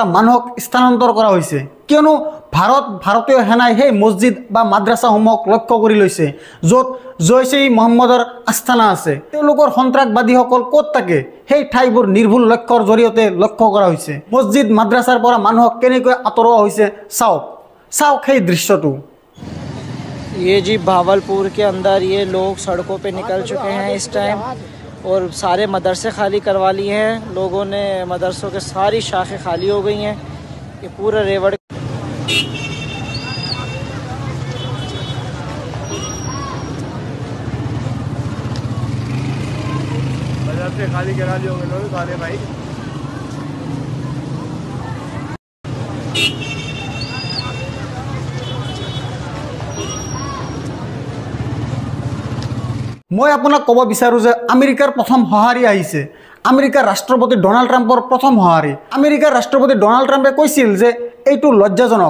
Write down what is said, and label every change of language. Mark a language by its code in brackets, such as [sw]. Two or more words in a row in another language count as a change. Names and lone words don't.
[as] মানুহক স্থানান্তৰ কৰা হৈছে, কিয়নো ভাৰতীয় সেনাই সেই মছজিদ বা মাদ্ৰাছাসমূহক লক্ষ্য কৰি লৈছে, য'ত জৈচ-ই-মহম্মদৰ আস্থানা আছে। তেওঁলোকৰ সন্ত্ৰাসবাদীসকল ক'ত থাকে সেই ঠাইবোৰ নিৰ্ভুল লক্ষ্যৰ জৰিয়তে লক্ষ্য কৰা হৈছে। মছজিদ মাদ্ৰাছাৰ পৰা মানুহক কেনেকৈ আঁতৰোৱা হৈছে চাওক সেই দৃশ্যটো। [hi] ये जी भावलपुर के अंदर ये लोग सड़कों पे निकल चुके हैं इस टाइम, और सारे मदरसे खाली करवा लिए हैं लोगों ने। मदरसों के सारी शाखें खाली हो गई हैं। ये पूरा रेवड़ बाजार से खाली करा लिए होंगे लोग सारे भाई। [as] মই আপোনাক ক'ব বিচাৰোঁ যে আমেৰিকাৰ প্ৰথম সঁহাৰি আহিছে। আমেৰিকাৰ ৰাষ্ট্ৰপতি ডনাল্ড ট্ৰাম্পৰ প্ৰথম সঁহাৰি। আমেৰিকাৰ ৰাষ্ট্ৰপতি ডনাল্ড ট্ৰাম্পে কৈছিল যে এইটো লজ্জাজনক।